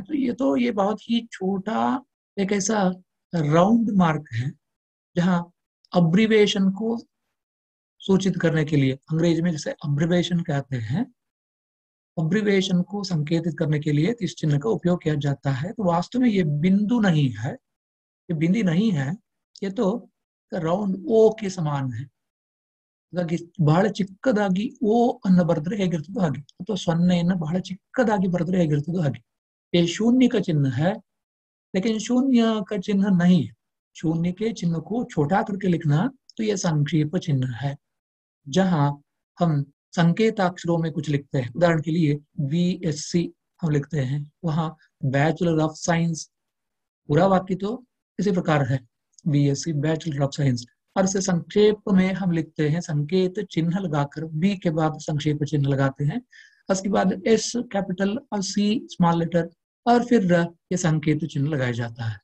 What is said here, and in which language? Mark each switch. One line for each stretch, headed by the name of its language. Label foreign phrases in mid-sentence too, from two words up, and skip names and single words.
Hindi: तो ये बहुत ही छोटा एक ऐसा राउंड मार्क है जहाँ अब्रीवेशन को सूचित करने के लिए अंग्रेजी में जैसे अब्रिवेशन कहते हैं, अब्रिवेशन को संकेतित करने के लिए इस चिन्ह का उपयोग किया जाता है। तो वास्तव में ये बिंदु नहीं है, ये बिंदी नहीं है, ये तो
English: round O
Hindi: के समान है।
Kannada: ಹಾಗಾಗಿ ಬಹಳ ಚಿಕ್ಕದಾಗಿ ಓ ಅನ್ನು ಬರೆದ್ರೆ ಹೇಗಿರ್ತದೋ ಹಾಗೆ, ಅಥವಾ ಸೊನ್ನೆಯನ್ನು ಬಹಳ ಚಿಕ್ಕದಾಗಿ ಬರೆದ್ರೆ ಹೇಗಿರ್ತದೋ ಹಾಗೆ।
Hindi: ये शून्य का चिन्ह है, लेकिन शून्य का चिन्ह नहीं है। शून्य के चिन्ह को छोटा करके लिखना तो ये संक्षेप चिन्ह है। जहां हम संकेताक्षरों में कुछ लिखते हैं, उदाहरण के लिए BSc हम लिखते हैं, वहां
English: Bachelor of Science,
Hindi: पूरा वाक्य तो इसी प्रकार है, BSc
English: Bachelor of Science,
Hindi: और इसे संक्षेप में हम लिखते हैं संकेत चिन्ह लगाकर, बी के बाद संक्षेप चिन्ह लगाते हैं, उसके बाद S कैपिटल और C
English: small letter,
Hindi: और फिर ये संकेत चिन्ह लगाया जाता है।